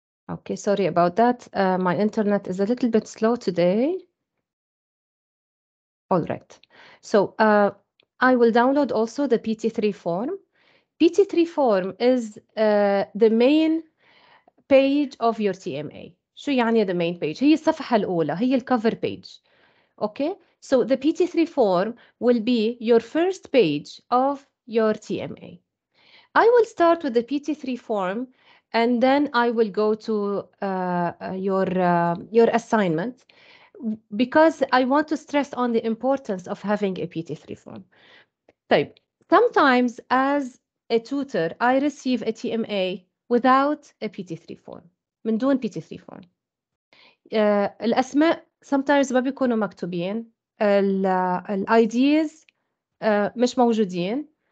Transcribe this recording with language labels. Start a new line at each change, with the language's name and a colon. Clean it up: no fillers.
English: Okay, sorry about that. My internet is a little bit slow today. All right. So I will download also the PT3 form. PT3 form is the main page of your TMA.
Arabic: شو يعني
English: the main page؟
Arabic: هي الصفحة الأولى، هي الcover page.
English: Okay? So the PT3 form will be your first page of your TMA. I will start with the PT3 form and then I will go to your assignment because I want to stress on the importance of having a PT3 form. طيب, sometimes as a tutor, I receive a TMA without a PT3 form.
Arabic: من دون
English: PT3 form.
Arabic: الأسماء sometimes ما بيكونوا مكتوبين. ال IDs مش موجودين.